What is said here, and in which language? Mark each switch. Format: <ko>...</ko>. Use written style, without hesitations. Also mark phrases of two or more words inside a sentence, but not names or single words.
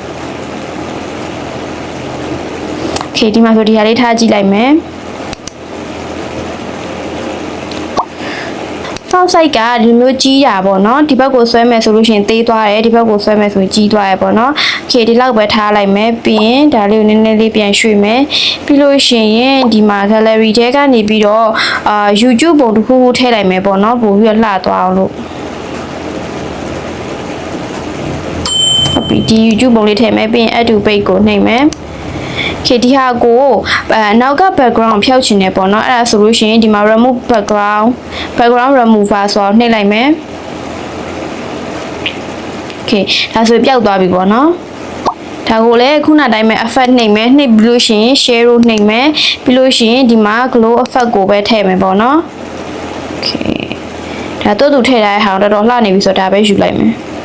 <my>Okay ဒီမှာဆိုဒီဟာလေးထားကြည့်လိုက်မယ်</my> <en>font size</en> <my>ကဒီမျိုးကြီးတာပေါ့နော်ဒီဘက်ကိုဆွဲမယ်ဆိုလို့ရှိရင်သေးသွားတယ်ဒီဘက်ကိုဆွဲမယ်ဆိုရင်ကြီးသွားရပေါ့နော် Okay ဒီလောက်ပဲထားလိုက်မယ်ပြီးရင်ဒါလေးကိုနည်းနည်းလေးပြန်ရွှေ့မယ်ပြီးလို့ရှိရင်ဒီမှာ gallery ထဲကနေပြီးတော့YouTube ပုံတစ်ခုခုထည့်လိုက်မယ်ပေါ့နော်ပို့ပြီးတော့လှသွားအောင်လို့ ဟုတ်ပြီဒီ YouTube ပုံလေးထည့်မယ်ပြီးရင်</my> <en>add to page</en> <my>ကိုနှိပ်မယ်Okay ဒီဟာကိုနောက်က background ဖျောက်ချင်တယ်ပေါ့နော်အဲ့ဒါဆိုလို့ရှိရင်ဒီမှာ</my> <en>remove background remover</en> <my>ဆိုတော့နှိပ်လိုက်မယ် Okay ဒါဆိုပျောက်သွားပြီပေါ့နော်ဒါကိုလည်းခုနတိုင်းပဲ effect နှိပ်မယ်နှိပ်ပြီးလို့ရှိရင် share ကိုနှိပ်မယ်ပြီးလို့ရှိရင်ဒီမှာ</my> <en>glow effect</en> <my>ကိုပဲထည့်မယ်ပေါ့နော် Okay ဒါတို့သူထည့်ထားတဲ့ဟာတော့တော်လှနေပြီဆိုတော့ဒါပဲယူလိုက်မယ်</my>